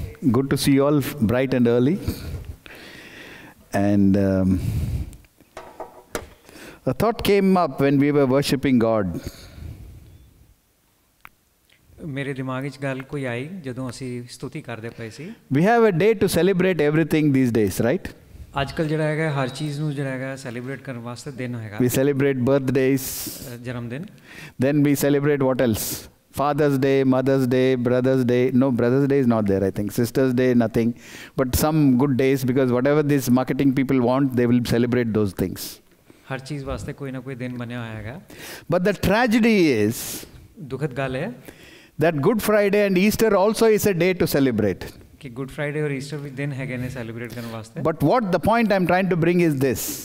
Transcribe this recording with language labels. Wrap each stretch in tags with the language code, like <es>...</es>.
<en>Good to see you all bright and early. And a thought came up when we were worshipping God.</en> <pa>मेरे दिमाग ਵਿੱਚ ਗੱਲ ਕੋਈ ਆਈ ਜਦੋਂ ਅਸੀਂ ਸਤੁਤੀ ਕਰਦੇ ਪਏ ਸੀ.</pa> <en>We have a day to celebrate everything these days, right?</en> <pa>ਅੱਜ ਕੱਲ ਜਿਹੜਾ ਹੈਗਾ ਹਰ ਚੀਜ਼ ਨੂੰ ਜਿਹੜਾ ਹੈਗਾ ਸੈਲੀਬ੍ਰੇਟ ਕਰਨ ਵਾਸਤੇ ਦਿਨ ਹੈਗਾ.</pa> <en>We celebrate birthdays.</en> <pa>ਜਨਮ ਦਿਨ.</pa> <en>Then we celebrate what else? Father's Day, Mother's Day, Brother's Day. No, Brother's Day is not there, I think. Sister's Day, nothing. But some good days, because whatever these marketing people want, they will celebrate those things.</en> <pa>ਹਰ ਚੀਜ਼ ਵਾਸਤੇ ਕੋਈ ਨਾ ਕੋਈ ਦਿਨ ਬਣਿਆ ਹੋਇਆ ਹੈਗਾ.</pa> <en>But the tragedy is</en> <pa>ਦੁਖਦ ਗੱਲ ਹੈ</pa> <en>that Good Friday and Easter also is a day to celebrate.</en> <pa>ਕਿ ਗੁੱਡ ਫਰਾਈਡੇ ਔਰ ਈਸਟਰ ਵੀ ਦਿਨ ਹੈਗੇ ਨੇ ਸੈਲੀਬ੍ਰੇਟ ਕਰਨ ਵਾਸਤੇ.</pa> <en>But what the point I'm trying to bring is this.</en>